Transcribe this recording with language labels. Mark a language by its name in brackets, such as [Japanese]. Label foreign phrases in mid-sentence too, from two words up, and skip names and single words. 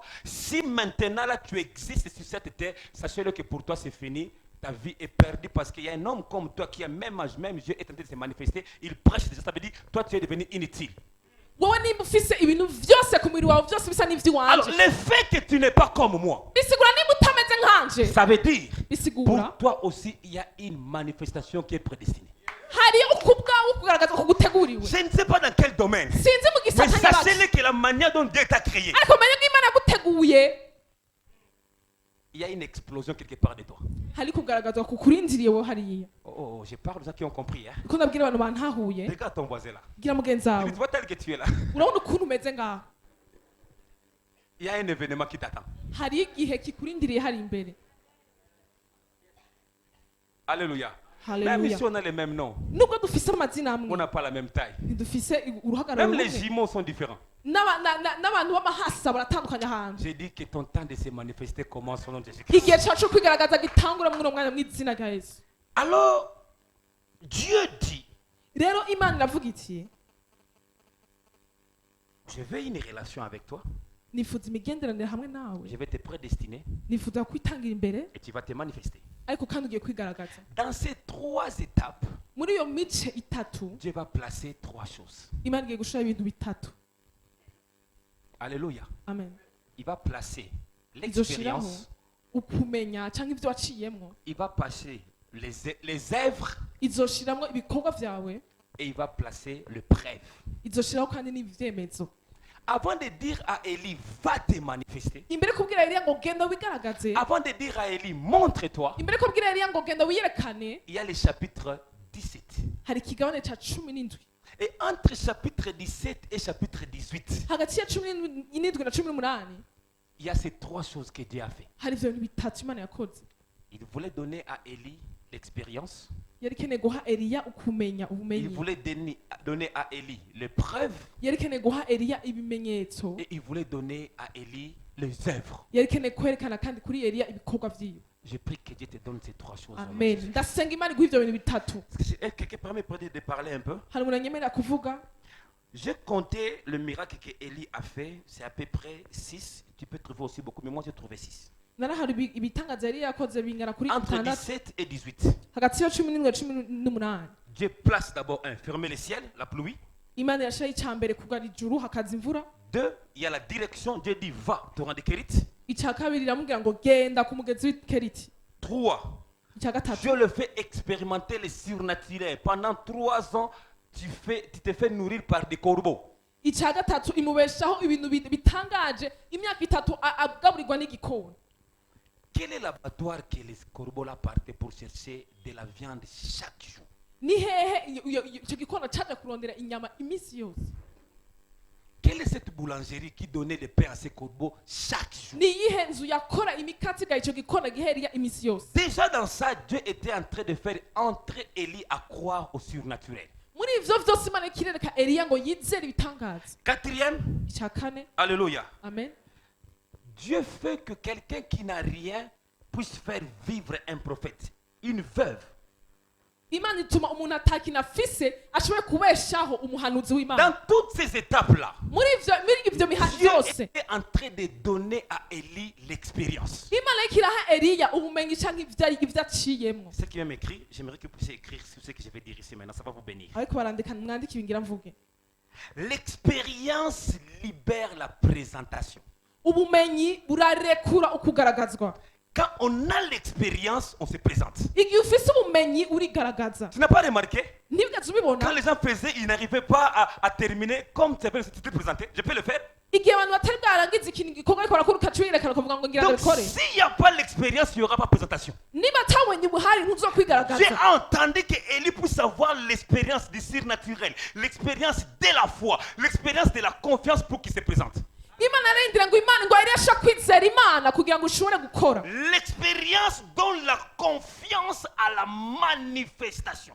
[French] Si maintenant là tu existes sur cette terre, sachez-le que pour toi c'est fini. Ta vie est perdue parce qu'il y a un homme comme toi qui a même âge, même yeux, est en train de se manifester. Il prêche déjà, ça veut dire toi tu es devenu inutile. [Rundi] wowe nimba ufise ibintu vyose ku mubiri wawe vyose bisa [French] Alors [Rundi] n'ivy'iwanje [French] le fait que tu n'es pas comme moi, [Rundi] bisigura nimba utameze nkanje [French] ça veut dire [Rundi] bisigura [French] pour toi aussi il y a une manifestation qui est prédestinée. [Rundi] hari ukubwawe kugaragaza ko guteguriwe. [French] Je ne sais pas dans quel domaine. [Rundi] sinzi mu [French] Mais [Rundi] gisata nyabaki [French] sachez-le que la manière dont Dieu t'a créé, [Rundi] ariko menye ko imana yaguteguye [French] il y a une explosion quelque part de toi. [Rundi] hari kugaragazwa ku kurindiriye wowe hariya. [French] Oh, je parle de ceux qui ont compris. Hein? [Rundi] niko ndabwira abantu bantahuye [French] Regarde ton voisin là. [Rundi] gira mugenzi wawe [French] Tu vois tel que tu es là. [Rundi] urabona ukuntu umeze ngaho. [French] Il y a un événement qui t'attend. [Rundi] hari igihe kikurindiriye hari imbere. [French] Alléluia. [Rundi] Haleluya. [French] Même si on a les mêmes noms, [Rundi] nubwo dufise amazina [French] on [Rundi] amwe [French] n'a pas la même taille. [Rundi] ntidufise uruhagararo [French] Même les [Rundi] rumwe [French] jumeaux sont différents. [Rundi] n'abantu b'amahasa baratandukanye ahantu. [French] J'ai dit que ton temps de se manifester commence au nom de Jésus-Christ. [Rundi] Igihe cyacu cyo kwigaragaza gitangura muri uwo mwanya mu izina rya Yesu. [French] Alors, Dieu dit, [Rundi] Rero Imana iravuga iti, [French] je veux une relation avec toi, [Rundi] nifuza imigenderanire hamwe nawe, [French] je vais te prédestiner [Rundi] nifuza kwitangira imbere, [French] et tu vas te manifester. [Rundi] ariko kandi ugiye kwigaragaza. [French] Dans ces 3 étapes, [Rundi] Muri iyo mice itatu, [French] Dieu va placer 3 choses. [Rundi] Imana igiye gushira ibintu bitatu. [French] Alléluia. [Rundi] Amen. [French] Il va placer [Rundi] Izoshiraho [French] l'expérience, [Rundi] ukumenya cyangwa ibyo waciyemwo. [French] il va placer les œuvres [Rundi] Izoshiramwo ibikorwa vyawe, [French] et il va placer le preuve. [Rundi] izoshiraho kandi n'ivyemezo. [French] Avant de dire à Élie, va te manifester, [Rundi] Imbere kubwira Eliya ngo genda wigaragaze, [French] avant de dire à Élie, montre-toi, [Rundi] imbere kubwira Eliya ngo genda wiyerekane, [French] il y a le chapitre 17. [Rundi] hari ikigabane ca 17. [French] Et entre chapitre 17 et chapitre 18, [Rundi] Hagati ya 17 na 18 [French] il y a ces 3 choses que Dieu a fait. [Rundi] hari ivyo bintu bitatu Imana yakoze. [French] Il voulait donner à Élie l'expérience. [Rundi] Yari ikeneye guha Eliya ukumenya [French] Il [Rundi] ubumenyi. [French] voulait donner à Élie les preuves. [Rundi] Yari ikeneye guha Eliya ibimenyetso. [French] Et il voulait donner à Élie les œuvres. [Rundi] Yari ikeneye kwerekana kandi kuri Eliya ibikorwa vyiwe. [French] Je prie que Dieu te donne ces 3 choses. Amen. [Rundi] Ndasenga Imana iguha ivyo bintu bitatu. [French] Quelqu'un permet peut-être de parler un peu. [Rundi] Hari umuntu anyemerera kuvuga. [French] J'ai compté le miracle que Élie a fait. C'est à peu près 6. Tu peux trouver aussi beaucoup, mais moi j'ai trouvé 6. [Rundi] Narahari ibitangaza yari yakoze bingana kuri [French] Entre 6 17 et 18. [Rundi] hagati ya 17 na 18. [French] Dieu place d'abord fermer le ciel, la pluie. [Rundi] Imana yashiraho icambere kugara ijuru hakaza imvura. [French] 2, il y a la direction. Dieu dit va, torrent de Kérit. [Rundi] Icya kabiri iramubwira ngo genda ku mugezi w'Keriti. [French] 3, [Rundi] Icya gatatu [French] Dieu le fait expérimenter le surnaturel. Pendant 3 ans, tu te fais nourrir par des corbeaux. [Rundi] icya gatatu imubeshaho ibintu bitangaje imyaka 3 agaburirwa n'igikona. [French] Quel est l'abattoir que les corbeaux là partaient pour chercher de la viande chaque jour? [Rundi] Ni hehe icyo gikona cyaje kurondera inyama iminsi yose? [French] Quelle est cette boulangerie qui donnait le pain à ces corbeaux chaque jour? [Rundi] Ni iyihe nzu yakora imikati ga icyo gikona giheriya iminsi yose? [French] Déjà dans ça, Dieu était en train de faire entrer Élie à croire au surnaturel. [Rundi] Muri ivyo vyose Imana ikirereka Eliya ngo yizere ibitangaza. [French] 4e, [Rundi] Icya kane, [French] alléluia. [Rundi] amen. [French] Dieu fait que quelqu'un qui n'a rien puisse faire vivre un prophète, une veuve. [Rundi] Imana ituma umuntu atakina afise ashobore kubeshaho umuhanuzi w'Imana. [French] Dans toutes ces étapes-là, [Rundi] Muri ivyo mihazi [French] Dieu [Rundi] yose [French] était en train de donner à Élie l'expérience. [Rundi] Imana ikiraha Eliya ubumenyi canke ivyo aciyemwo. [French] Ceux qui m'ont écrit, j'aimerais que vous puissiez écrire sur ce que je vais dire ici maintenant, ça va vous bénir. [Rundi] Ariko barandika mwandike ibingira mvuge. [French] L'expérience libère la présentation. [Rundi] Ubumenyi burarekura ukugaragazwa. [French] Quand on a l'expérience, on se présente. [Rundi] Igihe ufise ubumenyi urigaragaza. [French] Tu n'as pas remarqué? [Rundi] Nibigeze [French] Quand [Rundi] ubibona [French] les gens faisaient, ils n'arrivaient pas à terminer comme c'était présenté. Je peux le faire. [Rundi] igihe abantu batari bwarangiza ikintu gikorwa ariko barakora ukaciyerekana ukavuga ngo ngira [French] Donc, [Rundi] ndabikore. [French] s'il n'y a pas l'expérience, il n'y aura pas présentation. [Rundi] Niba atabonye buhari [French] J'ai [Rundi] ntuzokwigaragaza. [French] entendu que Élie puisse avoir l'expérience du surnaturel, l'expérience de la foi, l'expérience de la confiance pour qu'il se présente. [Rundi] Imana arindira ngo Imana ngo yari yasha kwizera Imana kugira ngo ushobore gukora. [French] L'expérience donne la confiance à la manifestation.